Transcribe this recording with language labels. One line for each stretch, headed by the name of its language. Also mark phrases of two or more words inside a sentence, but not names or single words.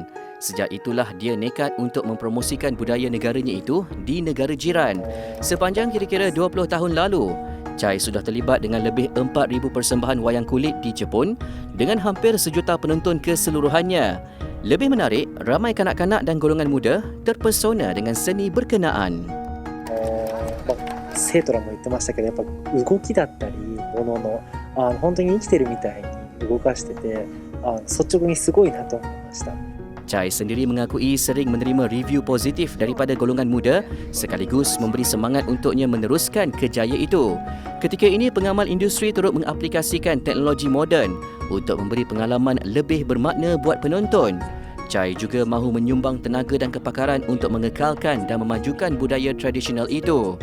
Malay: Sejak itulah dia nekat untuk mempromosikan budaya negaranya itu di negara jiran. Sepanjang kira-kira 20 tahun lalu, Chai sudah terlibat dengan lebih 4,000 persembahan wayang kulit di Jepun dengan hampir 1 juta penonton keseluruhannya. Lebih menarik, ramai kanak-kanak dan golongan muda terpesona dengan seni berkenaan.
Japanese: 生徒らも言ってましたけど、やっぱ動きだったりものの本当に生きてるみたいに動かしてて率直にすごいなと思いました。
Malay: Chai sendiri mengakui sering menerima review positif daripada golongan muda sekaligus memberi semangat untuknya meneruskan kejayaan itu. Ketika ini, pengamal industri turut mengaplikasikan teknologi moden untuk memberi pengalaman lebih bermakna buat penonton. Chai juga mahu menyumbang tenaga dan kepakaran untuk mengekalkan dan memajukan budaya tradisional itu.